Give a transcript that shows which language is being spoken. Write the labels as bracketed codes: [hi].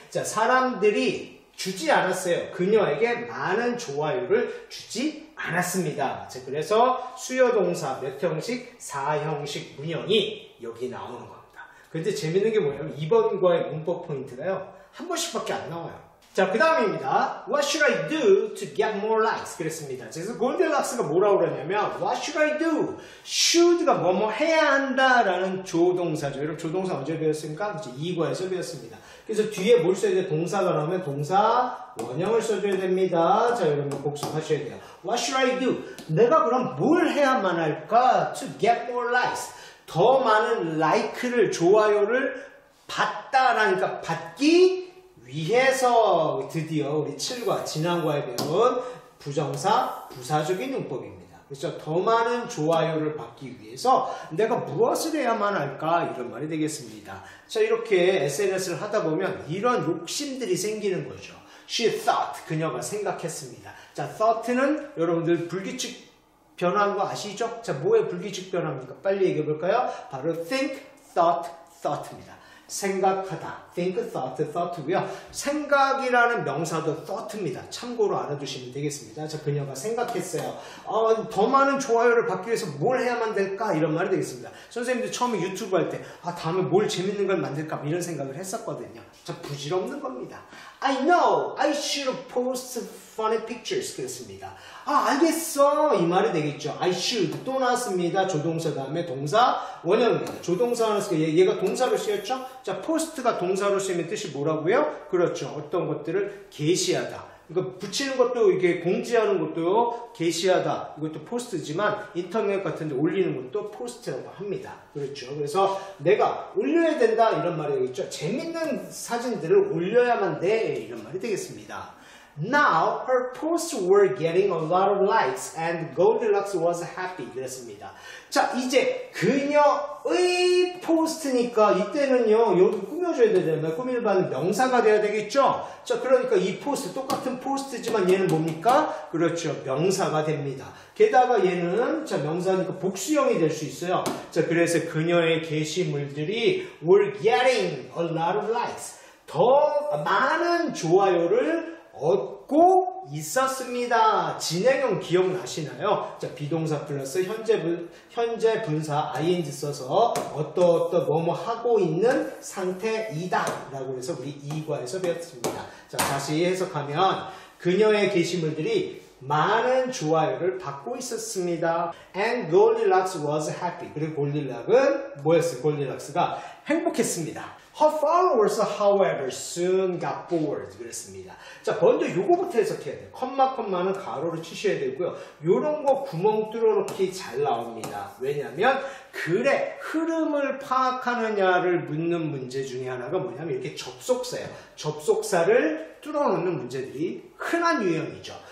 [ko] 자, 사람들이 주지 않았어요. 그녀에게 많은 좋아요를 주지 않았습니다. 자, 그래서 수요동사 몇 형식? 4형식 문형이 여기 나오는 겁니다. 근데 재밌는 게 뭐냐면 이번 과의 문법 포인트가요. 한 번씩밖에 안 나와요. 자, 그 다음입니다. [en] What should I do to get more likes? [ko] 그랬습니다. 그래서 골든락스가 뭐라고 그러냐면 [en] What should I do? [ko] should가 뭐뭐 해야 한다라는 조동사죠. 여러분 조동사 언제 배웠습니까? 그렇죠. 2과에서 배웠습니다. 그래서 뒤에 뭘 써야 돼요? 동사가 나오면 동사 원형을 써줘야 됩니다. 자, 여러분 복습하셔야 돼요. [en] What should I do? [ko] 내가 그럼 뭘 해야만 할까? [en] To get more likes. [ko] 더 많은 like를, 좋아요를 받다라니까 받기 위해서 드디어 우리 7과 지난과에 배운 부정사, 부사적인 용법입니다. 그래서 더 많은 좋아요를 받기 위해서 내가 무엇을 해야만 할까? 이런 말이 되겠습니다. 자, 이렇게 SNS를 하다 보면 이런 욕심들이 생기는 거죠. [en] She thought, [ko] 그녀가 생각했습니다. 자, thought는 여러분들 불규칙 변화한 거 아시죠? 자, 뭐의 불규칙 변화입니까? 빨리 얘기해 볼까요? [en] 바로 think, thought, thought입니다. [ko] 생각하다, [en] think, thought [ko] 고요. 생각이라는 명사도 thought입니다. 참고로 알아두시면 되겠습니다. 자, 그녀가 생각했어요. 더 많은 좋아요를 받기 위해서 뭘 해야만 될까? 이런 말이 되겠습니다. 선생님들 처음에 유튜브 할 때 다음에 뭘 재밌는 걸 만들까? 이런 생각을 했었거든요. 자, 부질없는 겁니다. [en] I know I should post funny pictures. [ko] 그랬습니다. 아, 알겠어. 이 말이 되겠죠. [en] I should. [ko] 또 나왔습니다. 조동사 다음에 동사 원형입니다. 조동사 나왔으니까 얘가 동사로 쓰였죠? 자, post가 동사로 쓰이면 뜻이 뭐라고요? 그렇죠. 어떤 것들을 게시하다. 이거 붙이는 것도 이게 공지하는 것도 게시하다. 이것도 포스트지만 인터넷 같은 데 올리는 것도 포스트라고 합니다. 그렇죠. 그래서 내가 올려야 된다 이런 말이 되겠죠. 재밌는 사진들을 올려야만 돼 이런 말이 되겠습니다. [en] Now her posts were getting a lot of likes and Goldilocks was happy. [ko] 그랬습니다. 자, 이제 그녀의 포스트니까 이때는요 여기 꾸며줘야 되잖아요. 꾸밀 바는 명사가 돼야 되겠죠. 자, 그러니까 이 포스트 똑같은 포스트지만 얘는 뭡니까? 그렇죠, 명사가 됩니다. 게다가 얘는 자 명사니까 복수형이 될 수 있어요. 자, 그래서 그녀의 게시물들이 [en] were getting a lot of likes. [ko] 더 많은 좋아요를 얻고 있었습니다. 진행형 기억나시나요? 자, 비동사 플러스 현재 분사 ing 써서 어떤 뭐뭐 하고 있는 상태이다 라고 해서 우리 2과에서 배웠습니다. 자, 다시 해석하면 그녀의 게시물들이 많은 좋아요를 받고 있었습니다. [en] And Goldilocks was happy. [ko] 그리고 골딜락은 뭐였어요? 골딜락스가 행복했습니다. [en] Her followers, however, soon got bored. [ko] 그랬습니다. 자, 먼저 요거부터 해석해야 돼요. 컴마는 가로를 치셔야 되고요. 요런 거 구멍 뚫어놓기 잘 나옵니다. 왜냐면 글의 흐름을 파악하느냐를 묻는 문제 중에 하나가 뭐냐면 이렇게 접속사예요. 접속사를 뚫어놓는 문제들이 흔한 유형이죠.